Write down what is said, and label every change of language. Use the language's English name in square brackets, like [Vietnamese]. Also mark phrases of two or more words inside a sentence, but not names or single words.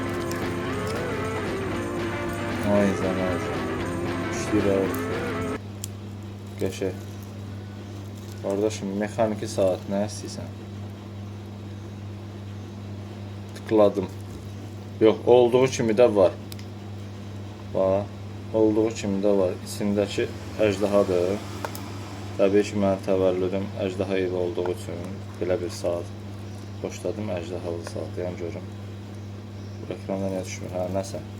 [Turkish] Ayzen. 3 lira oldu. Geçe. [Azerbaijani] Kardeşim mexaniki saat ne istəyirsən? [Turkish] Tıkladım. Yok, olduğu kimi de var. [Azerbaijani] Bax, olduğu kimi de var. İçindəki əjdahadır. Təbii ki, mənim təvəllüdüm əjdaha evi olduğu üçün belə bir saat xoşladım, əjdahalı saat. Yəni görüm. Bu ekranda nə düşmür? Hə, nəsə.